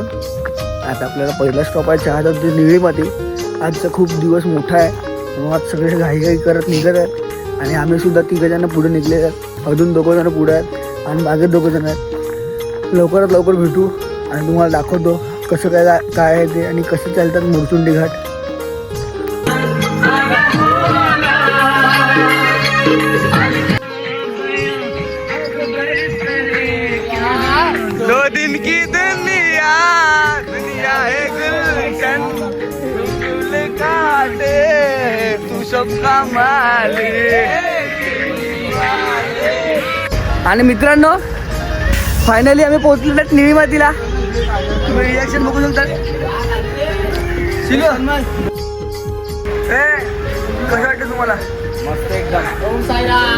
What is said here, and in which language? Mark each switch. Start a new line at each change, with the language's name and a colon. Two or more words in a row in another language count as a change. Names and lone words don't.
Marathi: आता आपल्याला पहिला स्टॉप आहे चहाचा निळी माती. आजचा खूप दिवस मोठा आहे, मग आज सगळे घाई करत निघत आहेत आणि आम्ही सुद्धा 3 जण पुढे निघले आहेत. अजून 2 जण पुढे आहेत आणि मागे 2 जण आहेत. लवकरात लवकर भेटू आणि तुम्हाला दाखवतो कसं काय आहे ते आणि कसं चालतात मोरचुंडी घाट.
Hindi: दो दिन की दुनिया दुनिया है गुलशन गुल काटे तू सबका मालिक.
Marathi: आणि मित्रांनो, फायनली आम्ही पोहोचलो निळी मातीला. तुम्ही रिॲक्शन बघू शकता. कसं वाटतं तुम्हाला? मस्त एकदम. ओम साईराम.